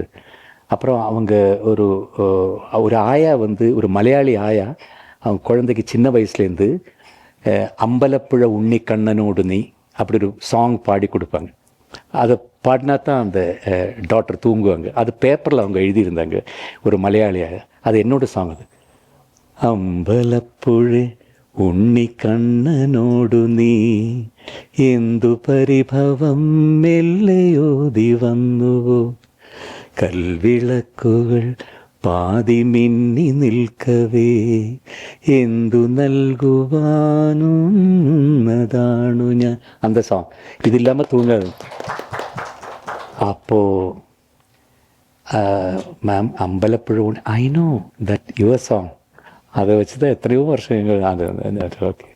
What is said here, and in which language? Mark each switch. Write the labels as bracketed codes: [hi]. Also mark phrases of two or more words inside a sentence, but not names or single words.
[ta] அப்புறம் அவங்க ஒரு ஆயா வந்து, ஒரு மலையாளி ஆயா, அவங்க குழந்தைக்கு சின்ன வயசுலேருந்து அம்பலப்புழ உண்ணி கண்ணனோடு நீ அப்படி ஒரு சாங் பாடி கொடுப்பாங்க. அதை பாடினா தான் அந்த டாக்டர் தூங்குவாங்க. அது பேப்பரில் அவங்க எழுதியிருந்தாங்க, ஒரு மலையாளி ஆயா. அது என்னோடய சாங். [ml] அது അമ്പലപ്പുഴ ഉണ്ണിക്കണ്ണനോടു നീ എന്തു പരിഭവം മെല്ലയോതി വന്നുവോ, കൽവിളക്കുകൾ പാതി മിന്നി നിൽക്കവേ എന്തു നൽകുവാനുന്നതാണു ഞാൻ. [ta] அந்த சாங் இது இல்லாமல் தூங்காது. அப்போது மேம் அம்பலப்புழ [en] I know that your song. [ta] அதை வச்சு தான் எத்தனையோ வருஷம் அது ஓகே.